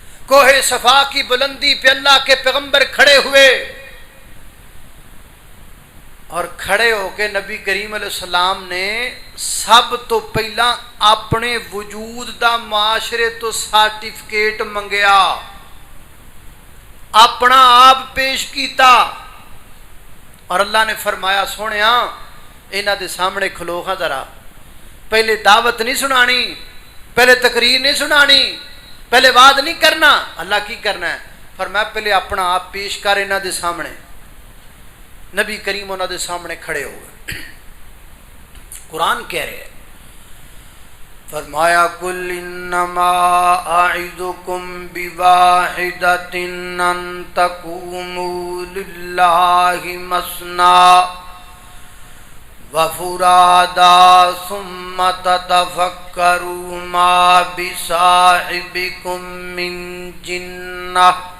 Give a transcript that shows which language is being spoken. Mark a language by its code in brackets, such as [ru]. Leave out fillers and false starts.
[ur] کوہ صفا کی بلندی پہ اللہ کے پیغمبر کھڑے ہوئے, اور کھڑے ہو کے نبی کریم علیہ السلام نے [pa] سب تو پہلا اپنے وجود دا معاشرے تو سرٹیفکیٹ منگیا, اپنا آپ پیش کیتا, اور اللہ نے فرمایا سونیا انہاں دے سامنے کھلو ہاں ذرا. پہلے دعوت نہیں سنانی, پہلے تقریر نہیں سنانی, پہلے وعد نہیں کرنا. اللہ کی کرنا ہے؟ فرمایا پہلے اپنا آپ پیش کر انہاں دے سامنے. نبی کریم انہاں دے سامنے کھڑے ہو گئے. [ur] قرآن کہہ رہے ہیں, [ar] فرمایا قل انما اعظکم بواحدۃ ان تقوموا للہ مثنی وفرادا ثم تتفکروا ما بصاحبکم من جنہ